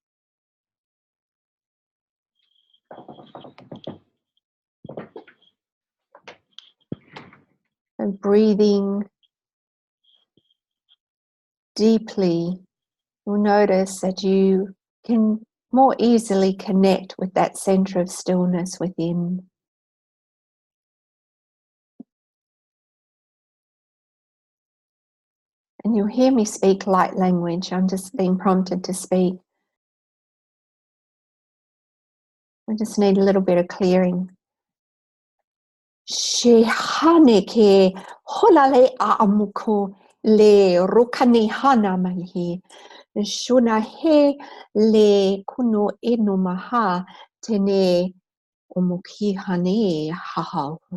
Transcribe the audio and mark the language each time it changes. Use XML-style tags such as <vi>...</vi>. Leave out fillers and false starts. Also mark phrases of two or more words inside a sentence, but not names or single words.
<en>And breathing deeply, you'll notice that you can more easily connect with that center of stillness within. And you'll hear me speak light language. I'm just being prompted to speak. We just need a little bit of clearing. Shehane ke holale aamuko le rukani hana malihi. Shuna he le kuno eno maha tene omuki hane haha.</en>